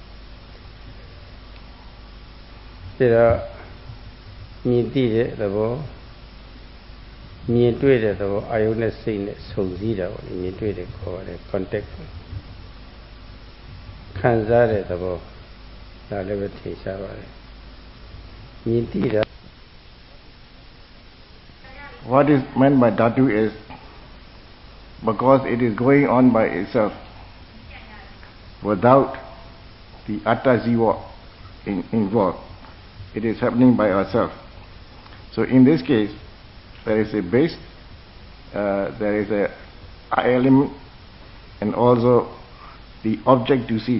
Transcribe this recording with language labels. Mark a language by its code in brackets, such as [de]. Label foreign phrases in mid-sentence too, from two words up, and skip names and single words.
[my] ဒါတော့မြင်သိတဲ့သဘောမြင်တွေ့တဲ့သဘောအာယုနဲ့စိတ်နဲ့ဆုံစည်းတာပေါ့မြင်တွေ့တဲ့ခေါ်ရတယ် contact ခံစားတဲ့သဘောဒါလည်းပဲထင်ရှားပါတယ်မြင်သိတာ [en] What is meant by dhatu is because it is going on by itself without the [pi] atta jiva [en] involved. It is happening by ourselves. So in this case, there is a base, there is a element, and also the object to see.